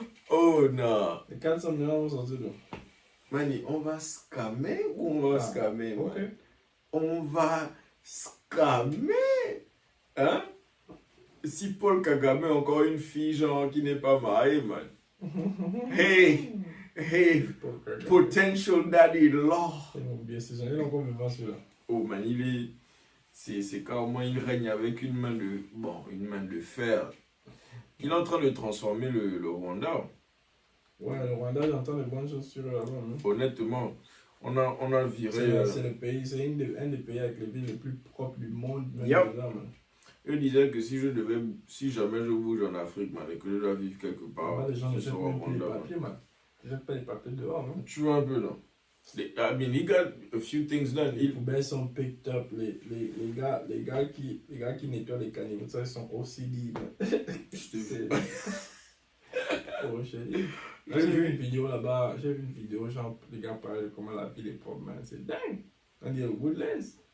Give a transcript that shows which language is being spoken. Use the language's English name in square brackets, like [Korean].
[French] Oh non. Les 400 millions vont sortir d'où? Mani, on va scammer ou on va scammer, man? [English] Okay. [French] On va scammer. Hein? Si Paul Kagame a encore une fille, genre, qui n'est pas mariée, man. [English] Hey, potential daddy-in-law. [French] Bien, c'est jamais encore vivant celui-là. Oh, man, c'est carrément, il règne avec une main de fer. Il est en train de transformer le Rwanda. Ouais, le Rwanda, j'entends des bonnes choses sur eux là-bas. Hein? Honnêtement, on a viré. C'est le pays, c'est un des pays avec les villes les plus propres du monde. [English] Yep. [French] Eux disaient que si jamais je bouge en Afrique, man, et que je dois vivre quelque part, les gens ne jettent pas les papiers, man. Ils jettent pas les papiers dehors, non? Tu vois un peu, non? [English] I mean, he got a few things done. [French] Les poubelles sont [English] picked up. [French] Les gars qui nettoient les caniveaux, ça, ils sont OCD, man. Oh, chérie. J'ai vu une vidéo là-bas, genre, les gars parlaient de comment la ville est propre, man. C'est dingue. On dit Woodlands.